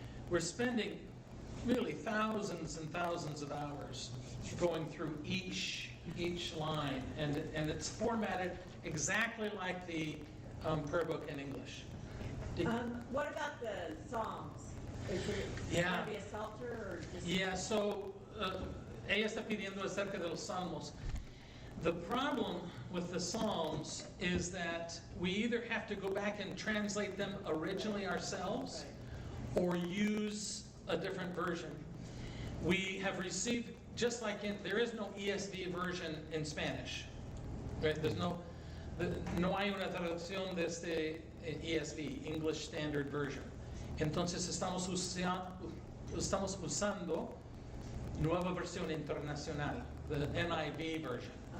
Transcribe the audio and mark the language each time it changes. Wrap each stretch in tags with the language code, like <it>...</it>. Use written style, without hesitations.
<en>We're spending really thousands and thousands of hours going through each line, and it's formatted exactly like the prayer book in English. What about the Psalms? Is it going to be a psalter or just? Yeah, so</en> <es>ella está pidiendo acerca de los Salmos.</es> <en>The problem with the Psalms is that we either have to go back and translate them originally ourselves or use a different version. We have received just like there is no ESV version in Spanish, right?</en> <es>No hay una traducción de este ESV, English Standard Version. Entonces estamos usando nueva versión internacional,</es> <en>the NIV version.</en>